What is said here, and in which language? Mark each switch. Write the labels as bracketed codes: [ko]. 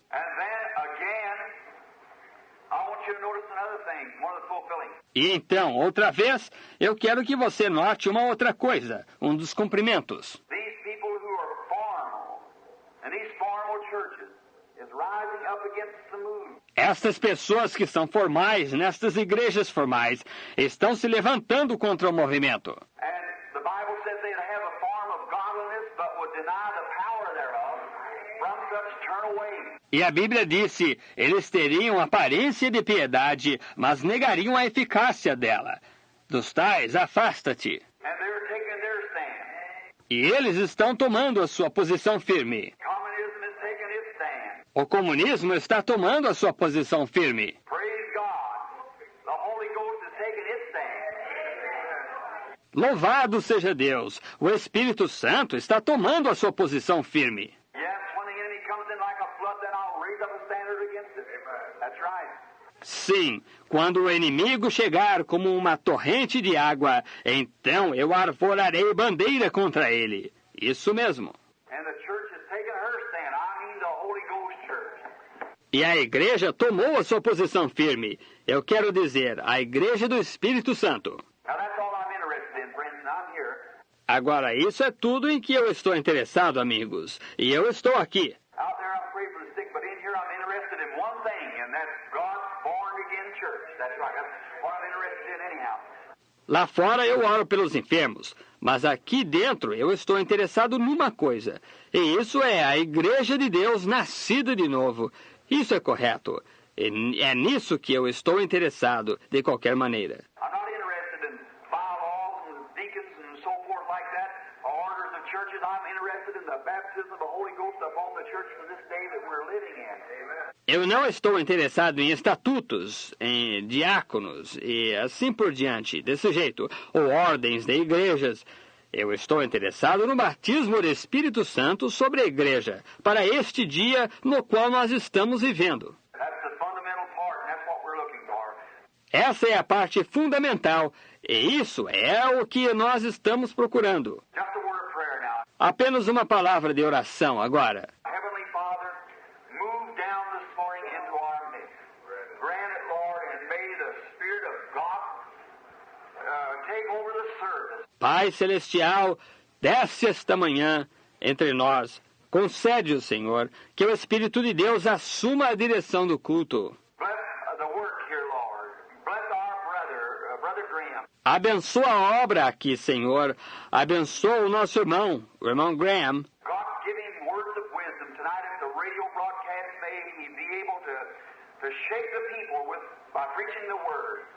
[en] And then again, I want you to notice another thing, one of the fulfilling. [pt] E então, outra vez, eu quero que você note uma outra coisa, um dos cumprimentos. [en] These people who are formal, and these formal churches, is rising up against the movement. [pt] Estas pessoas que são formais, nestas igrejas formais, estão se levantando contra o movimento. [en] And the Bible says they'd have a form of godliness, but would deny the power thereof. From such turn away. [pt] E a Bíblia disse, eles teriam aparência de piedade, mas negariam a eficácia dela. Dos tais, afasta-te. [en] And they're taking their stand. [pt] E eles estão tomando a sua posição firme. [en] Communism is taking its stand. [pt] O comunismo está tomando a sua posição firme. [en] Praise God. The Holy Ghost is taking its stand. [pt] Louvado seja Deus! O Espírito Santo está tomando a sua posição firme. [en] Yes, when the enemy comes in like a flood, then I'll raise up a standard against it. That's right. [pt] Sim, quando o inimigo chegar como uma torrente de água, então eu arvorarei bandeira contra ele. Isso mesmo. [en] And the church is taking her stand. I mean the Holy Ghost church. [pt] E a igreja tomou a sua posição firme. Eu quero dizer, a igreja do Espírito Santo. [en] Now that's all I'm interested in, friends, and I'm here. [pt] Agora, isso é tudo em que eu estou interessado, amigos. E eu estou aqui. [en] Out there I'm praying for the sick, but in here I'm interested in one thing, and that's God's born-again church. That's right. That's what I'm interested in anyhow. [pt] Lá fora eu oro pelos enfermos, mas aqui dentro eu estou interessado numa coisa. E isso é a igreja de Deus nascida de novo. Isso é correto. E é nisso que eu estou interessado, de qualquer maneira. [en] I'm not interested in bylaws and deacons and so forth like that, orders of churches. I'm interested in the baptism of the Holy Ghost upon the church for this day that we're living in. Amen. [pt] Eu não estou interessado em estatutos, em diáconos e assim por diante, desse jeito, ou ordens de igrejas. Eu estou interessado no batismo do Espírito Santo sobre a igreja, para este dia no qual nós estamos vivendo. [en] That's the fundamental part, and that's what we're looking for. [pt] Essa é a parte fundamental, e isso é o que nós estamos procurando. [en] Just a word of prayer now. [pt] Apenas uma palavra de oração agora. [en] Heavenly Father, move down this morning into our midst. Grant it, Lord, and may the Spirit of God take over the service. [pt] Pai Celestial, desce esta manhã entre nós. Concede-o, Senhor, que o Espírito de Deus assuma a direção do culto. [en] Bless the work here, Lord. Bless our brother Graham. [pt] Abençoa a obra aqui, Senhor. Abençoa o nosso irmão, o irmão Graham. [en] God, give him words of wisdom tonight at the radio broadcast. May he be able to shake the people by preaching the word.